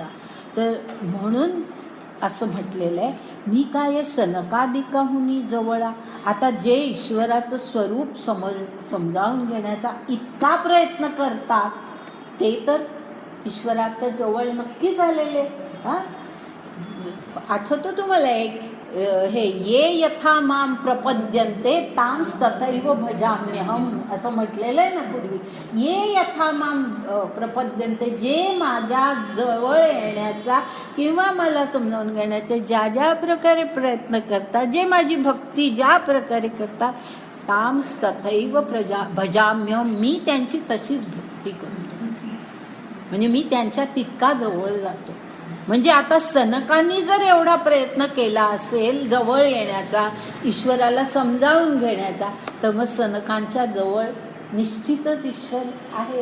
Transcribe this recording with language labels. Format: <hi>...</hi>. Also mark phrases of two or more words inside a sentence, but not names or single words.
<mr>तर म्हणून असं म्हटलेलं आहे, मी काय सनकादिकाहुनी जवळा. आता जे ईश्वराचं स्वरूप समजावून घेण्याचा इतका प्रयत्न करतात ते तर ईश्वराच्या जवळ नक्की झालेले. आठवतो तुम्हाला एक हे</mr> <sa>ये यथा माम प्रपद्यन्ते तांस तथैव भजाम्यहम</sa> <mr>असं म्हटलेलं आहे ना पूर्वी.</mr> <sa>ये यथा माम प्रपद्यन्ते,</sa> <mr>जे माझ्या जवळ येण्याचा किंवा मला समजावून घेण्याचा ज्या ज्या प्रकारे प्रयत्न करतात, जे माझी भक्ती ज्या प्रकारे करतात,</mr> <sa>तांस तथैव भजाम्यहम,</sa> <mr>मी त्यांची तशीच भक्ती करतो. म्हणजे मी त्यांच्या तितका जवळ जातो. म्हणजे आता सनकांनी जर एवढा प्रयत्न केला असेल जवळ येण्याचा, ईश्वराला समजावून घेण्याचा, तर मग सनकांच्या जवळ निश्चितच ईश्वर आहे.</mr>